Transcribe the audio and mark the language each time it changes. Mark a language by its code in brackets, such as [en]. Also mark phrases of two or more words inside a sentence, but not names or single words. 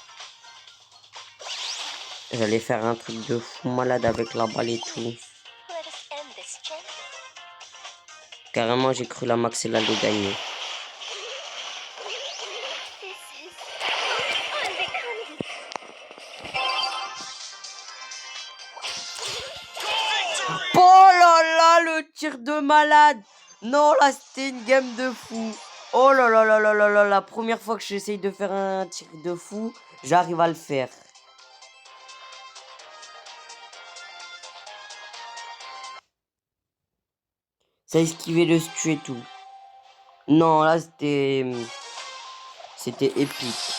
[fr] J'allais faire un truc de fou malade avec la balle et tout. Carrément, j'ai cru la Maxella de gagner. [en] This is unbecoming. [fr] Oh là là, le tir de malade. Non, là, c'était une game de fou. Oh là là là là là là, la première fois que j'essaye de faire un tir de fou, j'arrive à le faire. Ça a esquivé le stu et tout. Non, là, c'était épique.